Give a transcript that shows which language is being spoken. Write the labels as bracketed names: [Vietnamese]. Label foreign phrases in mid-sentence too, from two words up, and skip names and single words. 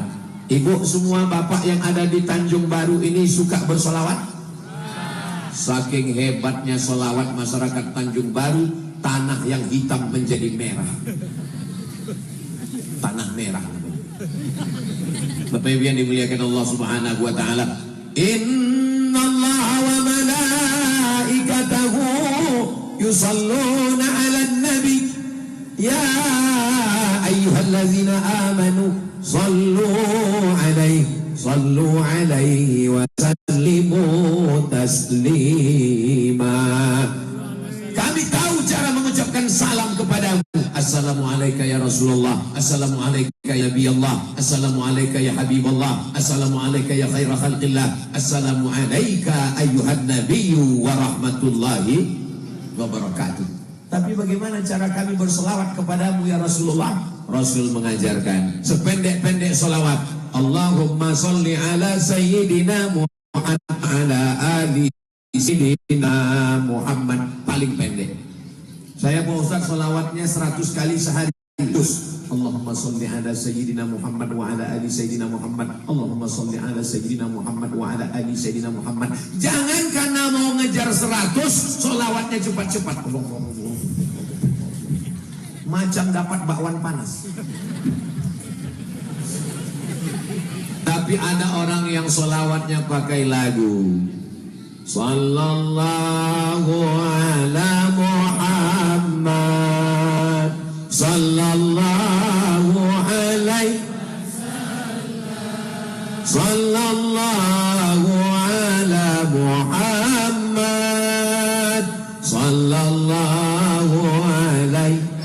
[Indonesian] Ibu semua bapak yang ada di Tanjung Baru ini suka bersolawat? Saking hebatnya solawat masyarakat Tanjung Baru, tanah yang hitam menjadi merah. Tanah merah. Bapak Ibu yang dimuliakan Allah [Arabic] سبحانه وتعالى. إن الله وملائكته يصلون على النبي. يا أيها الذين آمنوا صلوا عليه وسلموا تسليما. [Indonesian] Kami tahu cara mengucapkan salam kepadamu. [Arabic] السلام عليك يا رسول الله، السلام عليك يا نبي الله، السلام عليك يا حبيب الله، السلام عليك يا خير خلق الله، السلام عليك أيها النبي ورحمة الله وبركاته. [Indonesian] Tapi bagaimana cara kami berselawat kepadamu [Arabic] يا رسول الله? [Indonesian] Rasul mengajarkan sependek-pendek selawat. [Arabic] اللهم صل على سيدنا محمد على آل سيدنا محمد. [Indonesian] Paling pendek. Saya Pak Ustaz selawatnya 100 kali sehari. [Arabic] Terus اللهم صل على سيدنا محمد وعلى آل سيدنا محمد. اللهم صل على سيدنا محمد وعلى آل سيدنا محمد. [Indonesian] Jangan karena mau ngejar 100 selawatnya cepat-cepat. Macam dapat bakwan panas. Tapi ada orang yang selawatnya pakai lagu. [Arabic] صلى الله على محمد، صلى الله عليه، صلى الله على محمد، صلى الله عليه.